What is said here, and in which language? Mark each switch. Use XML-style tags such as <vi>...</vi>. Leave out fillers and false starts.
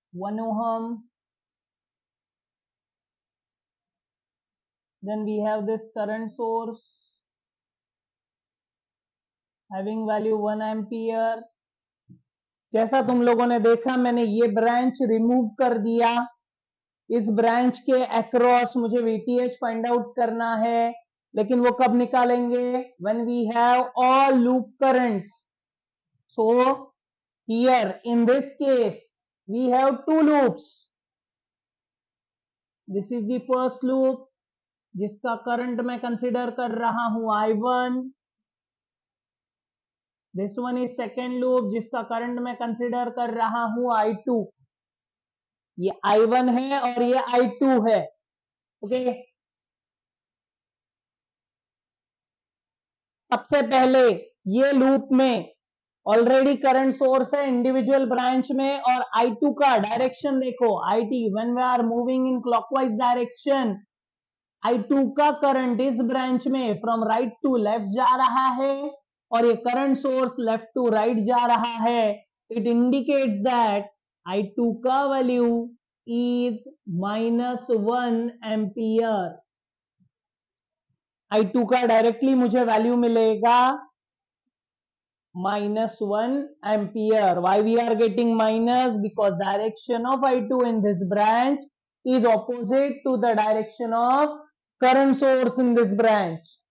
<en>1 ohm, then we have this current source having value 1 ampere।</en> <hi>जैसा तुम लोगों ने देखा, मैंने ये ब्रांच रिमूव कर दिया। इस ब्रांच के अक्रॉस मुझे VTH फाइंड आउट करना है, लेकिन वो कब निकालेंगे?</hi> <en>when we have all loop currents। so here in this case we have 2 loops। this is the first loop</en> <hi>जिसका करंट मैं कंसिडर कर रहा हूं</hi> <en>I1। This one is second loop</en> <hi>जिसका करंट मैं कंसिडर कर रहा हूं</hi> <en>I2।</en> <hi>ये I1 है और ये I2 है। ओके, सबसे पहले ये लूप में ऑलरेडी करंट सोर्स है इंडिविजुअल ब्रांच में, और I2 का डायरेक्शन देखो, IT</hi> <en>when we are moving in clockwise direction,</en> <hi>I2 का करंट इस ब्रांच में फ्रॉम राइट टू लेफ्ट जा रहा है, और ये current source left to right जा रहा है।</hi> <en>It indicates that I2 का value is -1 ampere.</en> <hi>I2 का डायरेक्टली मुझे वैल्यू मिलेगा</hi> <en>-1 ampere. Why we are getting minus? Because direction of I2 in this branch is opposite to the direction of current source in this branch.</en>